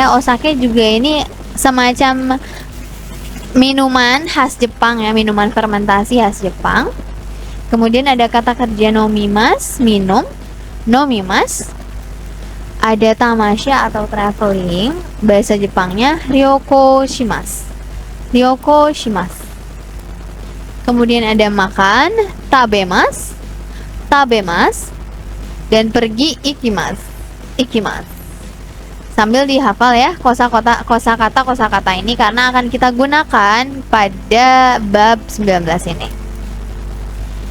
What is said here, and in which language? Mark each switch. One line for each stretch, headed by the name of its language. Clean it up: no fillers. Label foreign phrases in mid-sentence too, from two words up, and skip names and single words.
Indonesian: Osake juga ini semacam minuman khas Jepang ya, minuman fermentasi khas Jepang. Kemudian ada kata kerja nomimas, minum. Nomimas. Ada tamasya atau traveling. Bahasa Jepangnya
Japanese: 旅行します. 旅行します.
Indonesian: Kemudian ada makan, tabemas. Tabemas. Dan pergi, ikimasu. Ikimasu. Sambil dihafal ya kosakata ini karena akan kita gunakan pada bab 19 ini.